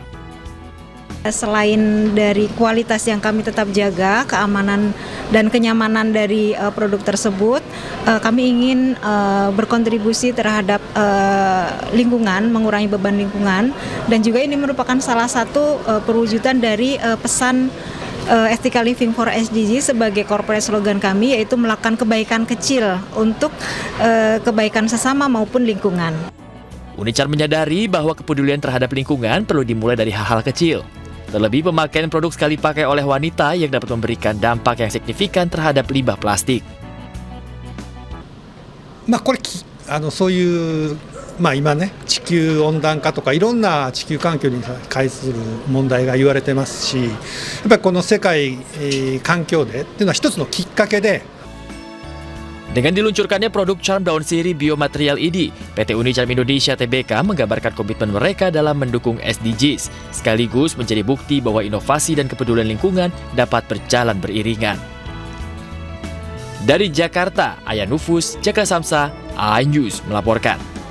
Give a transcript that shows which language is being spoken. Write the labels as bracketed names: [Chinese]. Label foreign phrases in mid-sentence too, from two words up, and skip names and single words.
[Indonesian] Selain dari kualitas yang kami tetap jaga, keamanan dan kenyamanan dari produk tersebut, kami ingin berkontribusi terhadap lingkungan, mengurangi beban lingkungan, dan juga ini merupakan salah satu perwujudan dari pesan Ethical Living for SDG sebagai [English] corporate slogan [Indonesian] kami, yaitu melakukan kebaikan kecil untuk kebaikan sesama maupun lingkungan. Unichar menyadari bahwa kepedulian terhadap lingkungan perlu dimulai dari hal-hal kecil. Terlebih pemakaian produk sekali pakai oleh wanita yang dapat memberikan dampak yang signifikan terhadap limbah plastik. [Japanese] これそういう今ね地球温暖化とかいろんな地球環境に関する問題が言われてますし、やっぱりこの世界環境デーっていうのは一つのきっかけで。 [Indonesian] Dengan diluncurkannya produk Charm Daun Sirih Biomaterial ID, PT Unicharm Indonesia Tbk menggambarkan komitmen mereka dalam mendukung SDGs, sekaligus menjadi bukti bahwa inovasi dan kepedulian lingkungan dapat berjalan beriringan. Dari Jakarta, Ayah Nufus, Jaka Samsa, iNews melaporkan.